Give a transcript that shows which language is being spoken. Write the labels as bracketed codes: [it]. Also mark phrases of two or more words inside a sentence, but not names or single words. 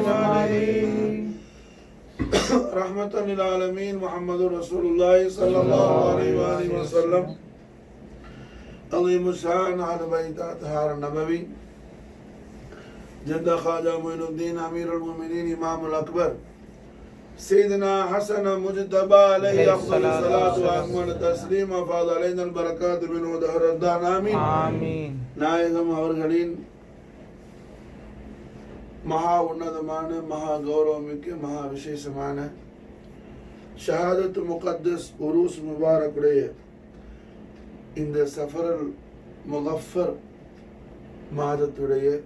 [ar] رحمة للعالمين محمد رسول الله صلى الله عليه وآله وسلم عظيم الشان على بيت أطهار النبوي جد خواجہ معین الدین امیر المؤمنین امام الاکبر سيدنا حسن مجتبى عليه أفضل الصلاة وأكمل التسليم وفاض علينا البركات منه دهر الدهر آمين [ta] நாயகம் அவர்களின் மகா உன்னதமான மகா கௌரவமிக்க மகா விசேஷமான [ur] شہادت مقدس عرس مبارک [ta] இந்த சஃபரல் முகஃபர் மாதத்துடைய